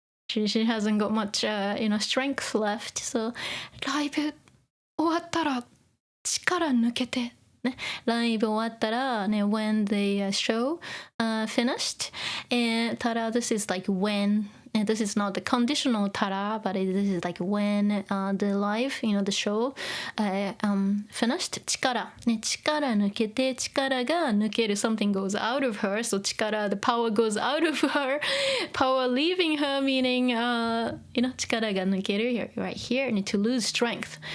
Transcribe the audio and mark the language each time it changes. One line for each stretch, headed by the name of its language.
English: She hasn't got much, strength left.
Japanese: So, ライブ終わったら力抜けて。
English: ね、
Japanese: ライブ終わったらね、
English: when the show finished, and Tara, this is like when, and this is not the conditional Tara, but this is like when the live, the show finished. 力、ね、
Japanese: 力抜けて、力が抜ける、
English: something goes out of her, so 力、the power goes out of her, power leaving her, meaning,
Japanese: 力が抜ける
English: right here, and to lose strength.